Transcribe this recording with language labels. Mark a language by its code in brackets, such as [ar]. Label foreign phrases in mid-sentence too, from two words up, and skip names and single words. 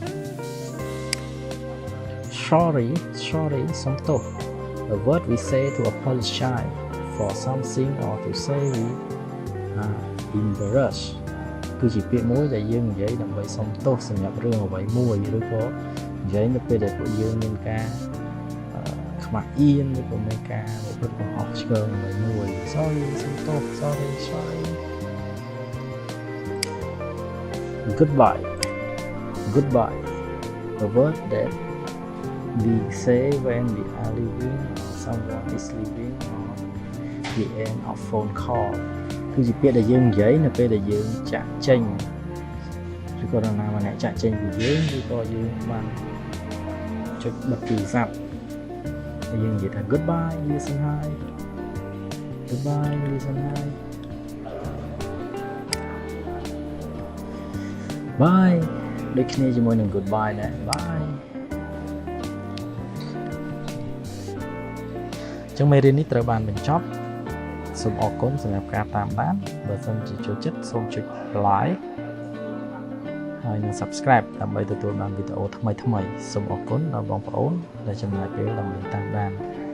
[km] sorry សុំទោស [en] a word we say to apologize for something or to say we are embarrassed [km] គឺជាពាក្យមួយដែលយើងនិយាយដើម្បីសុំទោសសម្រាប់រឿងអ្វីមួយឬក៏និយាយនៅពេលដែលពួកយើងមានការខ្មាស់អៀនឬក៏មានការប្រព្រឹត្តកំហុសឆ្គងអ្វីមួយ sorry សុំទោស sorry [en] goodbye a word that we say when we are leaving or someone is leaving or the end of phone call [km] គឺជាពាក្យដែលយើងនិយាយនៅពេលដែលយើងចាក់ចេញឬក៏នរណាម្នាក់ចាក់ចេញពីយើងឬក៏យើងបានចុចបិទទូរស័ព្ទហើយយើងនិយាយថា [en] goodbye listen hi [km] bye ដូចគ្នាជាមួយនឹង goodbye ដែរ bye ចឹងមេរៀននេះត្រូវបានបញ្ចប់សូមអរគុណសម្រាប់ការតាមដានបើសិនជាចូលចិត្តសូមចុច like ហើយនិង subscribe ដើម្បីទទួលបានវីដេអូថ្មីៗសូមអរគុណដល់បងប្អូនដែលចំណាយពេលដើម្បីតាមដាន